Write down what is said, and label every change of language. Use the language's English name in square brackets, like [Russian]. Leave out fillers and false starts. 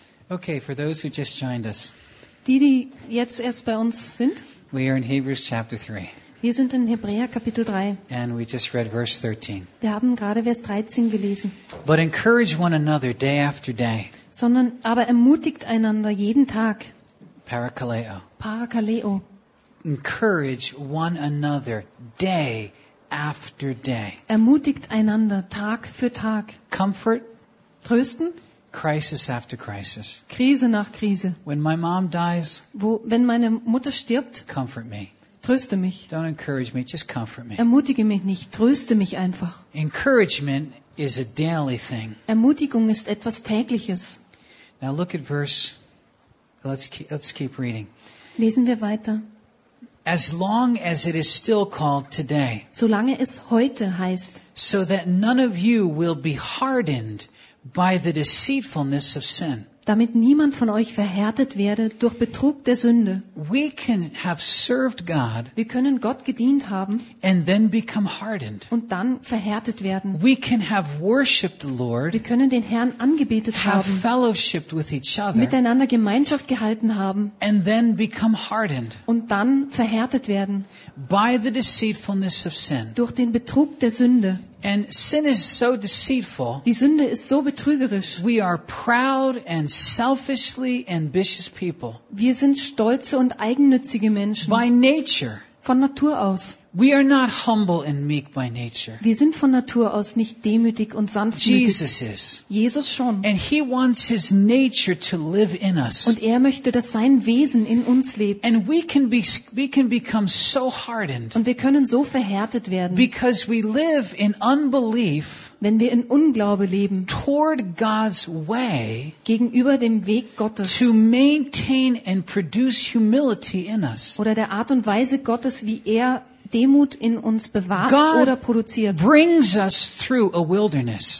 [English] Okay, for those who just joined us. [German] Die, die jetzt erst bei uns sind. [English] We are in Hebrews chapter 3. [German] Wir sind in Hebräer Kapitel 3. [English] And we just read verse 13. [German] Wir haben gerade Vers 13 gelesen. [English] But encourage one another day after day. [German] Sondern aber ermutigt einander jeden Tag. [English] Parakaleo. [German] Parakaleo. [English] Encourage one another day after day. [German] Ermutigt einander Tag für Tag. [English] Comfort. [German] Trösten. [English] Crisis after crisis. [German] Krise nach Krise. [English] When my mom dies. [German] Wenn meine Mutter stirbt. [English] Comfort me. [German] Tröste mich. [English] Don't encourage me, just comfort me. [German] Ermutige mich nicht, tröste mich einfach. [English] Encouragement is a daily thing. [German] Ermutigung ist etwas Tägliches. [English] Now look at verse. Let's keep reading. [German] Lesen wir weiter. [English] As long as it is still called today. [German] Solange es heute heißt. [English] So that none of you will be hardened by the deceitfulness of sin. [German] Damit niemand von euch verhärtet werde durch Betrug der Sünde. [English] We can have served God. [German] Wir können Gott gedient haben. [English] And then become hardened. [German] Und dann verhärtet werden. [English] We can have worshiped the Lord. [German] Wir können den Herrn angebetet haben. [English] Have fellowshiped with each other. [German] Miteinander Gemeinschaft gehalten haben. [English] And then become hardened. [German] Und dann verhärtet werden. [English] By the deceitfulness of sin. [German] Durch den Betrug der Sünde. [English] And sin is so deceitful. [German] Die Sünde ist so betrügerisch. [English] We are proud and selfishly ambitious people. [German] Wir sind stolze und eigennützige Menschen. [English] By nature. [German] Von Natur aus. [English] We are not humble and meek by nature. [German] Wir sind von Natur aus nicht demütig und sanftmütig. [English] Jesus is. [German] Jesus schon. [English] And he wants his nature to live in us. [German] Und er möchte, dass sein Wesen in uns lebt. [English] And we can become so hardened. [German] Und wir können so verhärtet werden. [English] Because we live in unbelief. [German] Wenn wir in Unglaube leben. [English] Toward God's way. [German] Gegenüber dem Weg Gottes. [English] To maintain and produce humility in us. [German] Oder der Art und Weise Gottes, wie er Demut in uns bewahrt [English] God [German] oder produziert. [English] Brings us through a wilderness.